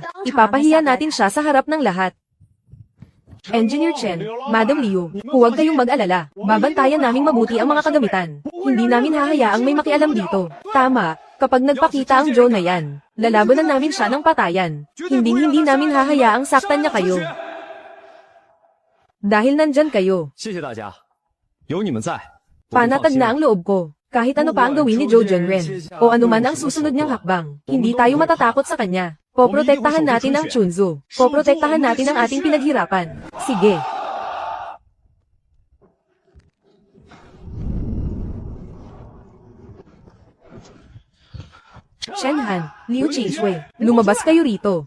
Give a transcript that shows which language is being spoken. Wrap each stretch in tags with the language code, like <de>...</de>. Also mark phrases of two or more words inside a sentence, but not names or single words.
<tl>Ipapahiya natin siya sa harap ng lahat. Engineer Chen, Madam Liu, huwag kayong mag-alala. Babantayan naming mabuti ang mga kagamitan. Hindi namin hahayaang may makialam dito. Tama, kapag nagpakita ang Zhou na yan, lalabanan namin siya ng patayan. Hindi namin hahayaang saktan niya kayo. Dahil nandyan kayo.</tl> <zh>谢谢大家，有你们在，我就放</zh> <tl>Panatag</tl> <zh>心</zh> <tl>na ang loob ko. Kahit ano pa ang gawin ni Zhou Junren, o anuman ang susunod niyang hakbang, hindi tayo matatakot sa kanya. Poprotektahan natin ang Chunzu. Poprotektahan natin ang ating pinaghirapan. Sige. Chen Han, Liu Qingshui, lumabas kayo rito.</tl>